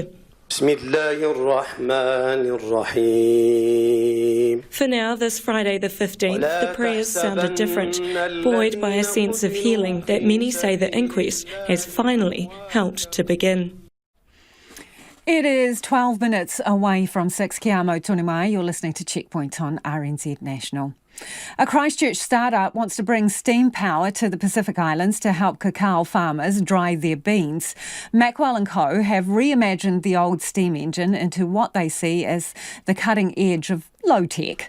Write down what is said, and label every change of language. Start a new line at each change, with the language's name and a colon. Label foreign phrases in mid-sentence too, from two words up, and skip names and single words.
English: For now, this Friday the 15th, the prayers sounded different, buoyed by a sense of healing that many say the inquest has finally helped to begin. It is 12 minutes away from 6.
Māori: Kia amo tonu mai.
English: You're listening to Checkpoint on RNZ National. A Christchurch startup wants to bring steam power to the Pacific Islands to help cacao farmers dry their beans. Mackwell & Co. have reimagined the old steam engine into what they see as the cutting edge of low-tech.